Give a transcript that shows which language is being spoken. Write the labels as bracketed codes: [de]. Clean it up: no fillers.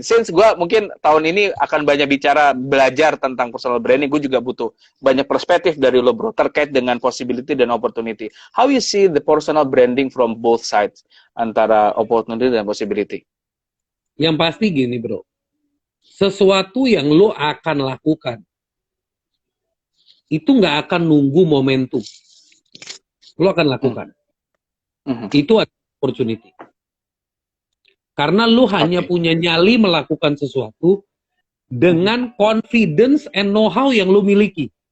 [id] Since gue mungkin tahun ini akan banyak belajar tentang personal branding, gue juga butuh banyak perspektif dari lo, bro, terkait dengan possibility dan opportunity. [en] How you see the personal branding from both sides, [id] antara [en] opportunity dan possibility? [id] Yang pasti gini, bro. Sesuatu yang lo akan lakukan, itu nggak akan nunggu momentum. Lo akan lakukan. Itu opportunity. Karena lu hanya punya nyali melakukan sesuatu dengan [en] confidence and know-how [id] yang lu miliki.